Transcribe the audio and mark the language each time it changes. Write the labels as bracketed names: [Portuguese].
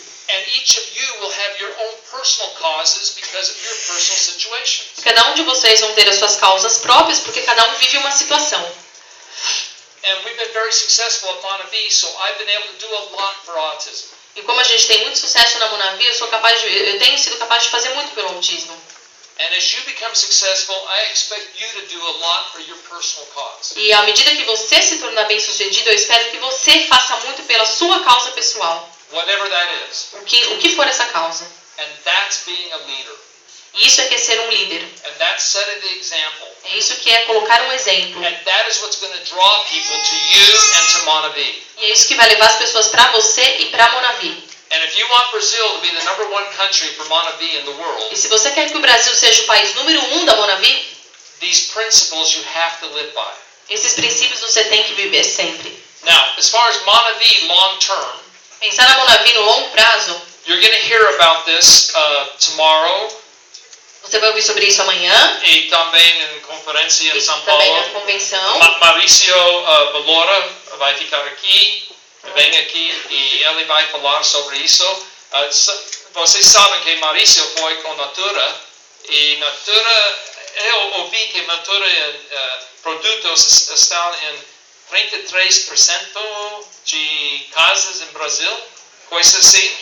[English] And each of you will have your own personal causes because of your personal situations. [Portuguese] Cada um de vocês vão ter as suas causas próprias porque cada um vive uma situação. [English] And we've been very successful at Monavi, so I've been able to do a lot for autism. [Portuguese] E como a gente tem muito sucesso na Monavi, eu tenho sido capaz de fazer muito pelo autismo. [English] And as you become successful, I expect you to do a lot for your personal cause. [Portuguese] E à medida que você se tornar bem-sucedido, eu espero que você faça muito pela sua causa pessoal. [English] Whatever that is. [Portuguese] O que for essa causa. [English] And that's being a leader. [Portuguese] E isso é que é ser um líder. [English] And that's setting the example. [Portuguese] É isso que é colocar um exemplo. [English] And that is what's going to draw people to you and to Monavi. [Portuguese] E é isso que vai levar as pessoas para você e para Monavi. [English] And if you want Brazil to be the #1 country for Monavi in the world, [Portuguese] e se você quer que o Brasil seja o país número 1 da Monavi, [English] these principles you have to live by. [Portuguese] Esses princípios você tem que viver sempre. [English] Now, as far as Monavi long term, [Portuguese] pensar na Monavi no longo prazo, [English] you're going to hear about this tomorrow. [Portuguese] Você vai ouvir sobre isso amanhã. E também em conferência em São Paulo. Também na convenção. Maurício Valora vai ficar aqui, vem aqui e ele vai falar sobre isso. Vocês sabem que Maurício foi com Natura e Natura, eu ouvi que Natura produtos estão em 33% de casas em Brasil, coisa assim.